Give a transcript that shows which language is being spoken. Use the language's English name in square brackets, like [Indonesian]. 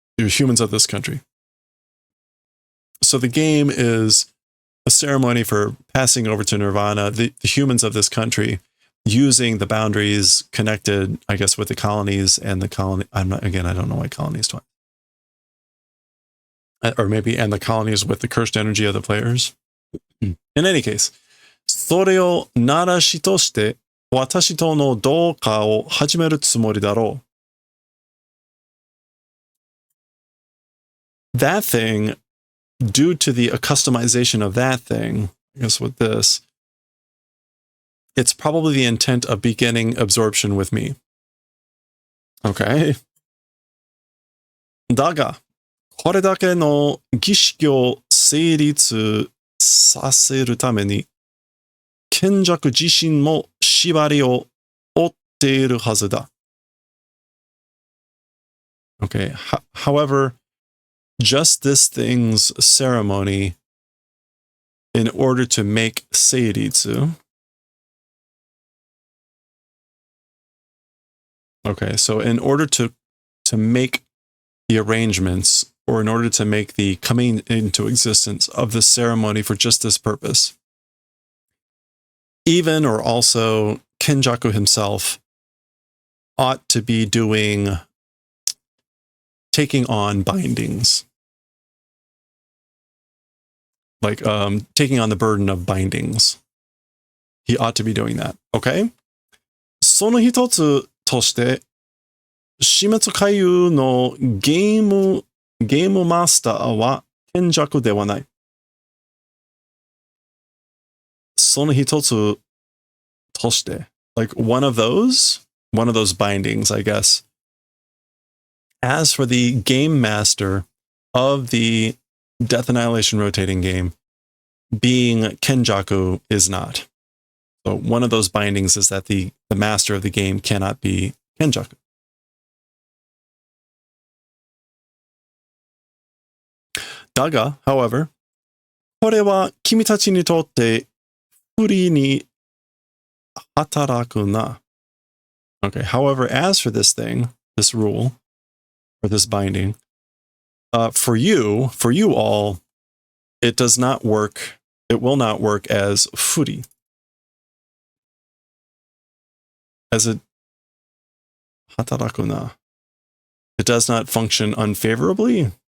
[English] humans of this country. So the game is a ceremony for passing over to Nirvana, the humans of this country, using the boundaries connected, I guess, with the colonies and the colony. I don't know why colonies twice. Or maybe, and the colonies with the cursed energy of the players. In any case, [Japanese] それを鳴らしとして私との同化を始めるつもりだろう。 [English] That thing, due to the customization of that thing, I guess with this, it's probably the intent of beginning absorption with me. Okay. [Japanese] だが、これだけの儀式を成立させるために、賢弱自身も縛りを負っているはずだ。 [English] Okay, however, just this thing's ceremony, in order to make seiritsu. Okay, so in order to make the arrangements, or in order to make the coming into existence of the ceremony for just this purpose, even or also Kenjaku himself ought to be taking on bindings. Like taking on the burden of bindings. He ought to be doing that. Okay? [Japanese] その一つとして、死滅回遊のゲームマスターは賢弱ではない。その一つとして、 [English] like one of those bindings, I guess. As for the game master of the Death Annihilation rotating game, being Kenjaku is not. So one of those bindings is that the master of the game cannot be Kenjaku. [Japanese] Daga, [English] however, [Japanese] これは君たちにとって不利に働くな. [English] Okay, however, as for this thing, this rule, or this binding, for you all, it does not work. It will not work as furi. As a hataraku na. It does not function unfavorably.